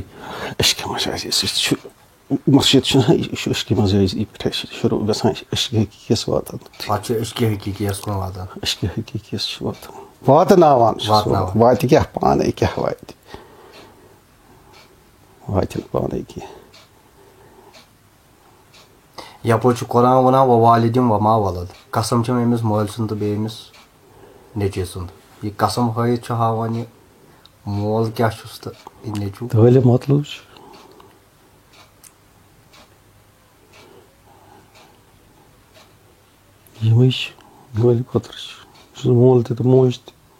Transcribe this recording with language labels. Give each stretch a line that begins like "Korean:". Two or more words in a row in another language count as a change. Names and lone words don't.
Kashmiri: اشکہِ مجازی سۭتۍ چھُ مسجد چھُنہ یہِ چھُ اشکہِ مجازی پٮ۪ٹھے شروٗع گژھان اشکہِ حقیٖقیس واتان پتہٕ چھُ اشکہِ حقیٖقیس کُن واتان اشکہِ حقیٖقیس چھُ واتان واتناوان واتہِ کیٛاہ پانے کیٛاہ واتہِ نہٕ پانے کینٛہہ یپٲرۍ چھُ قرآن ونان
Arabic: و والدِم وما ولد
Kashmiri: قسم چھِ أمِس مٲلۍ سُنٛد تہٕ بیٚیہِ أمِس نیٚچوِ سُنٛد یہِ قسم ہٲیِتھ چھُ ہاوان یہِ مول کیٛاہ چھُس تہٕ یہِ نیٚچوٗ طٲلب مطلب چھُ یِمے چھِ مٲلۍ خٲطرٕ چھُ مول تہِ تہٕ موج تہِ